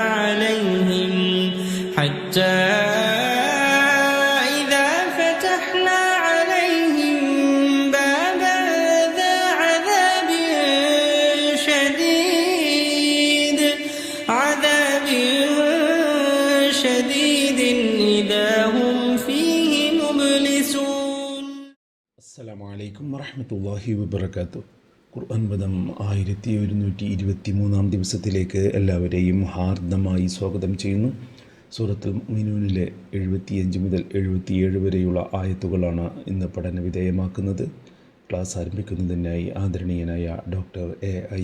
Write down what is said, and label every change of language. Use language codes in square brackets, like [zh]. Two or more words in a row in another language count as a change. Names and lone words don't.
[ar] عليهم بابا ذا عذاب شديد إذا هم فيه مبلسون. السلام عليكم ورحمة الله وبركاته. [ml] ഖുർആൻ പദം 1123 ദിവസത്തിലേക്ക് എല്ലാവരെയും ഹാർദമായി സ്വാഗതം ചെയ്യുന്നു. സൂറത്തുൽ മുഅ്മിനൂനിലെ 75 മുതൽ 77 വരെയുള്ള ആയത്തുകളാണ് ഇന്ന് പഠന വിധേയമാക്കുന്നത്. ക്ലാസ് ആരംഭിക്കുന്നതിനായി ആദരണീയനായ ഡോക്ടർ A.I.